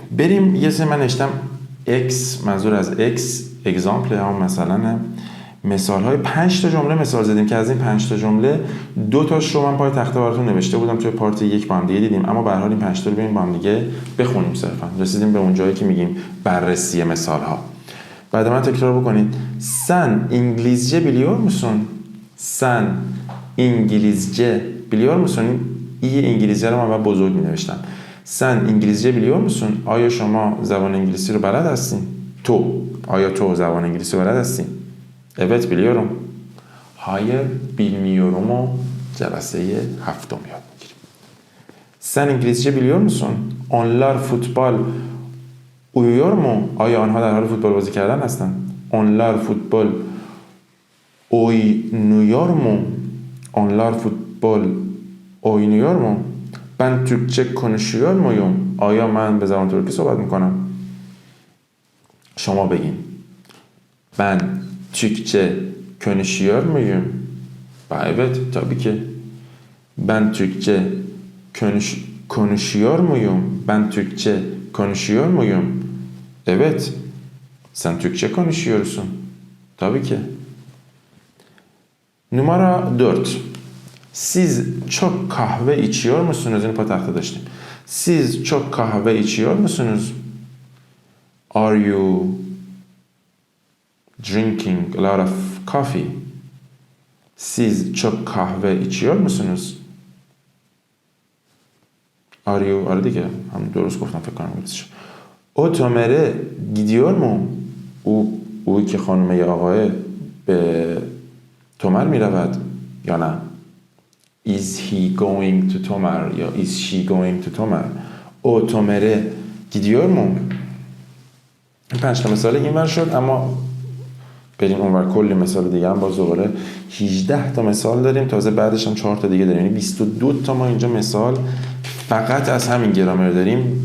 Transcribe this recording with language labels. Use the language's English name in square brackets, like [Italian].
[Persian] بریم یه سری من نوشتم x، منظور از x اگزامپل هم مثلا مثال های 5 تا جمله مثال زدیم که از این 5 تا جمله 2 تاش رو من پای تخته براتون نوشته بودم توی پارت 1 با هم دیگه دیدیم، اما به هر حال این 5 تا رو بریم با هم دیگه بخونیم. صرفا رسیدیم به اون جایی که میگیم بررسی مثال ها. بعد من تکرار بکنید. [Turkish] Sen İngilizce biliyor musun? Sen İngilizce biliyor musun؟ [Persian] این انگلیسی رو من بزرگ می‌نوشتم. [Turkish] Sen İngilizce biliyor musun؟ [Persian] آیا شما زبان انگلیسی رو بلد هستین؟ آیا تو زبان انگلیسی رو بلد هستین؟ [Turkish] Evet biliyorum. Hayır bilmiyorum [Persian] o جلسه هفتم یاد میگیریم. [Turkish] Sen İngilizce biliyor musun؟ Onlar futbol uyuyor mu؟ [Persian] آیا آنها در حال فوتبال بازی کردن هستند؟ [Turkish] Onlar futbol oynuyor mu؟ Onlar futbol oynuyor mu؟ Ben Türkçe konuşuyor muyum؟ [Persian] آیا من به زبان ترکی صحبت میکنم؟ شما بگین. [Turkish] Ben Türkçe konuşuyor muyum؟ Evet tabii ki. Ben Türkçe konuşuyor muyum؟ Ben Türkçe konuşuyor muyum؟ Evet. Sen Türkçe konuşuyorsun. Tabii ki. Numara 4. Siz çok kahve içiyor musunuz? Yine patakta dاشتیم. Siz çok kahve içiyor musunuz? [English] Are you drinking a lot of coffee? [Turkish] Siz çok kahve içiyor musunuz? [English] Are you [Persian] آره دیگه هم درست گفتم فکر کنم گفتش. او تمره [Turkish] gidiyor mu؟ [Persian] او که خانم یا آقای به تمر می رود یا نه؟ [English] Is he going to [Persian] تمر یا [English] is she going to [Persian] تمر؟ او تمره gidiyor mu؟ این 5 تا مثال اینور شد، اما بریم اونور کلی مثال دیگه هم باز دوباره 18 تا مثال داریم، تازه بعدش هم 4 تا دیگه داریم، یعنی 22 تا ما اینجا مثال فقط از همین گرامر داریم.